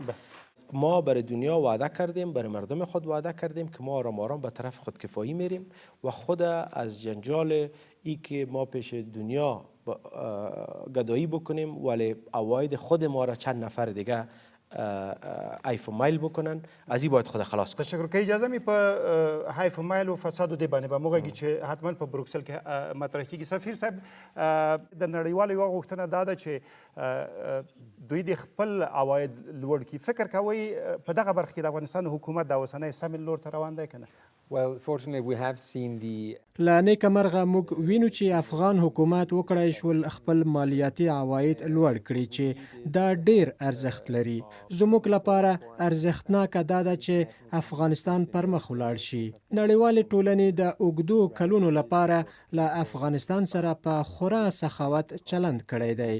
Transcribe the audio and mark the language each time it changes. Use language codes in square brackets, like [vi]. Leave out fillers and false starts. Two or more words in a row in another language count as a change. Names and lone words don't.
[fa] ما برای دنیا وعده کردیم، برای مردم خود وعده کردیم که ما آرام آرام به طرف خودکفایی میریم و خود از جنجال ای که ما پیش دنیا گدایی بکنیم ولی عواید خود ما را چند نفر دیگه حیف و میل بکنن، از این باید خود خلاص کنیم. [ps] تشکر. که اجازه می په حیف و میل و فساد و دی باندې به موږ چې حتما په بروکسل کې مطرح کیږي. سفیر صاحب، د نړیوالو یوه غوښتنه دا ده چې دوی د خپل عواید لوړ کړي. فکر کوئ په دغه برخه کې د افغانستان حکومت د اوسنۍ سمې لور ته روان دی که نه؟ [en] Well, fortunately, we have seen the [ps] له نیکه مرغه موږ وینو چې افغان حکومت وکړای شول خپل مالیاتي عواید لوړ کړي چې دا ډیر ارزښت لري. زموږ لپاره ارزښتناکه دا ده چې افغانستان پر مخ ولاړ شي. نړیوالې ټولنې د اوږدو کلونو لپاره له افغانستان سره په خورا سخاوت چلند کړی دی.